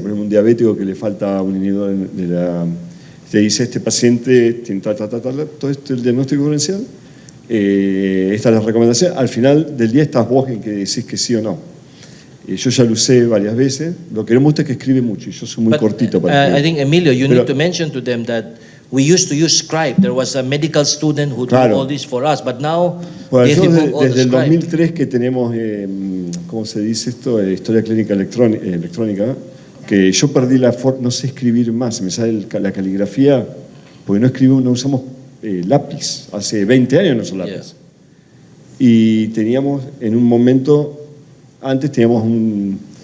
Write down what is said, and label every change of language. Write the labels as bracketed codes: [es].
[es] Por ejemplo, un diabético que le falta un inhibidor de la... Te dice, este paciente tiene todo esto, el diagnóstico diferencial, esta es la recomendación. Al final del día estás vos en que decís que sí o no. Yo ya lo usé varias veces. Lo que no me gusta es que escribe mucho y yo soy muy cortito para escribir. [en] I think, Emilio, you need to mention to them that we used to use Scribe. There was a medical student who did all this for us, but now they remove all the [es] desde el [en] Scribe. [es] 2003 que tenemos, ¿cómo se dice esto? Historia clínica electrónica, que yo perdí no sé escribir más, me sale la caligrafía, porque no usamos lápiz, hace 20 años no uso lápiz. [en] Yeah. [es] Y teníamos, en un momento, antes teníamos un